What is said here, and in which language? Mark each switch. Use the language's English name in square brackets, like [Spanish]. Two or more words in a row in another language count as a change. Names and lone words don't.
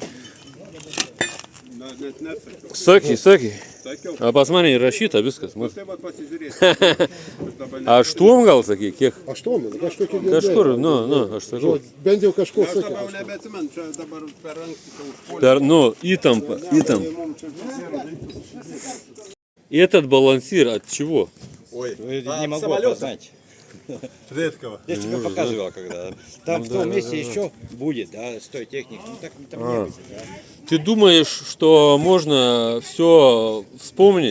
[Lithuanian] na, net nesakiau. Saky. Sakiau. A pas mane įrašyta viskas. Nu, Nu. tai vat pasižiūrėsiu. Dabar ne. 8 gal sakyk, kiek? 8, kažkokį girdėjau. Kažkur, nu, aš sakau. Bent jau kažko Aš dabar sakė. nebeatsimenu, čia dabar per anksti čia užpuolė. Per, ну, įtampa. [Russian] Этот балансир от чего? Не могу опознать. Редкого. Я тебе показывал когда. Там в том месте еще будет, да, с той техникой. Ну так там не будет, да. Ты думаешь, что можно все вспомнить?